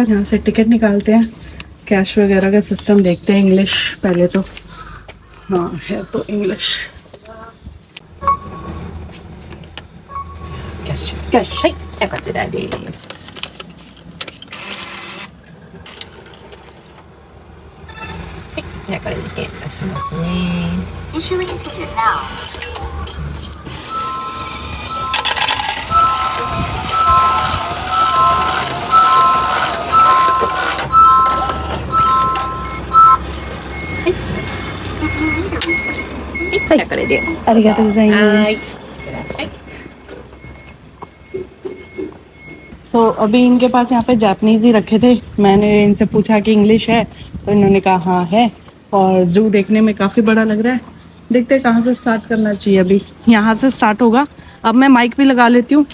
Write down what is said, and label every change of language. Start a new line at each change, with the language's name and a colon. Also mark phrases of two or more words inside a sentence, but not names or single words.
Hindi: यहाँ से टिकट निकालते हैं, कैश वगैरह का सिस्टम देखते हैं। इंग्लिश पहले तो, हाँ है तो इंग्लिश।
Japanese: かし。はい、じゃあこちらです。はい、じゃあこれだけ出しますね。
English: Issuing ticket now.
Japanese: はい、じゃあこれで。ありがとうございます。はい、いってらっしゃい。
Hindi: अभी इनके पास यहाँ पे जापनीज़ ही रखे थे। मैंने इनसे पूछा कि इंग्लिश है, तो इन्होंने कहा हाँ है। और जू देखने में काफ़ी बड़ा लग रहा है। देखते हैं कहाँ से स्टार्ट करना चाहिए। अभी यहाँ से स्टार्ट होगा। अब मैं माइक भी लगा लेती हूँ।